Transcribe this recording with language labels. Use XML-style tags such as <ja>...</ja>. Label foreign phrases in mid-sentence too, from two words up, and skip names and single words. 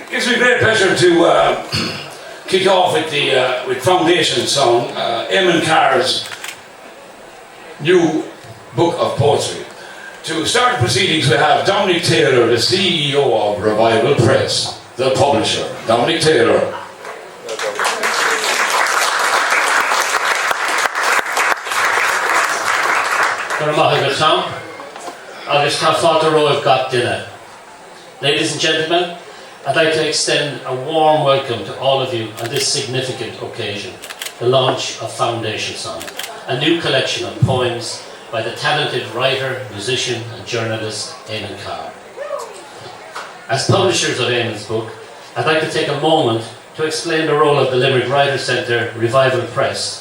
<en>me a great pleasure to kick off with the with Foundation song, Eamon Carr's new book of poetry. To start the proceedings, we have Dominic Taylor, the CEO of Revival Press, the publisher. Dominic Taylor. Tom.</en> <ga>Agus tá fáilte roimh gach duine.</ga> <en>Ladies and gentlemen, I'd like to extend a warm welcome to all of you on this significant occasion, the launch of Foundation Song, a new collection of poems by the talented writer, musician and journalist Eamon Carr. As publishers of Eamon's book, I'd like to take a moment to explain the role of the Limerick Writers Centre Revival Press.</en>